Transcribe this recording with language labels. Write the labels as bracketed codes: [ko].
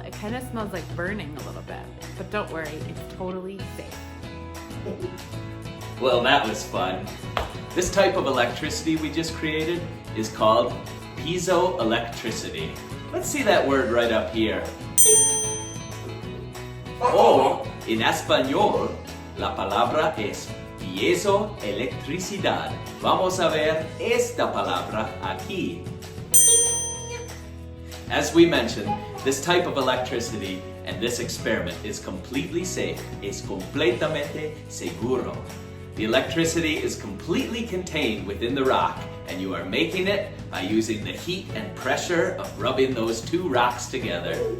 [en] It kind of smells like burning a little bit, but don't worry, it's totally safe. Well, that was fun. This type of electricity we just created is called Piezoelectricity. Let's see that word right up here. [es] O, en español, la palabra es Piezoelectricidad. Vamos a ver esta palabra aquí. [en] As we mentioned, this type of electricity and this experiment is completely safe. [es] Es completamente seguro. [en] The electricity is completely contained within the rock, and you are making it by using the heat and pressure of rubbing those two rocks together.